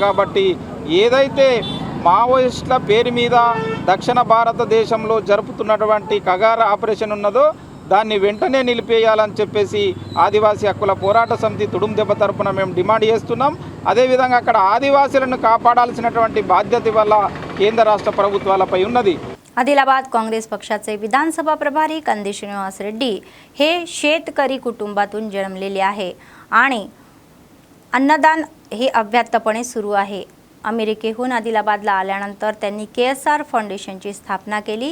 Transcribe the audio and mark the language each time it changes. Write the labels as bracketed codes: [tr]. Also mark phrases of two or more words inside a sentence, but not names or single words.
[te] కాబట్టి ఏదైతే మావోయిస్టుల పేరు మీద దక్షిణ భారతదేశంలో జరుపుతున్నటువంటి కగార్ ఆపరేషన్ ఉన్నదో దాన్ని వెంటనే నిలిపేయాలని చెప్పేసి ఆదివాసీ హక్కుల పోరాట సమితి తుడుందెబ్బ తరపున మేము డిమాండ్ చేస్తున్నాం. అదేవిధంగా అక్కడ ఆదివాసీలను కాపాడాల్సినటువంటి బాధ్యత వల్ల కేంద్ర राष्ट्र ప్రభుత్వాలపై ఉన్నది. [mr] आदिलाबाद काँग्रेस पक्षाचे विधानसभा प्रभारी कंदी श्रीनिवास रेड्डी हे शेतकरी कुटुंबातून जन्मलेले आहे आणि अन्नदान हे अव्याहतपणे सुरू आहे. अमेरिकेहून आदिलाबादला आल्यानंतर त्यांनी KSR फाउंडेशनची स्थापना केली.